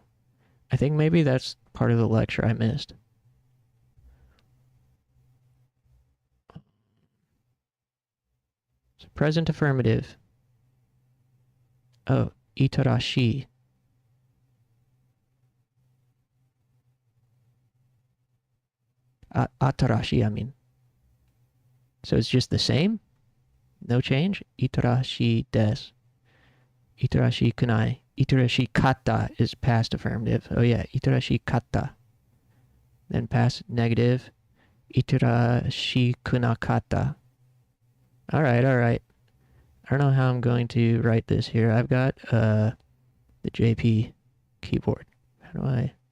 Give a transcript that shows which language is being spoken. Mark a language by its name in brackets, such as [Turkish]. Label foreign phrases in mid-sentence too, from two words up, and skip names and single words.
[English] I think maybe that's part of the lecture I missed. So present affirmative. Oh, [Japanese] itarashi. Atarashi, [English] I mean. So it's just the same? No change? [Japanese] Itarashi desu. Itarashi kunai. Itarashi kata [English] is past affirmative. Oh yeah, [Japanese] itarashi kata. [English] Then past negative. [Japanese] Itarashi kunakata. [English] Alright. I don't know how I'm going to write this here. I've got the JP keyboard. How do I...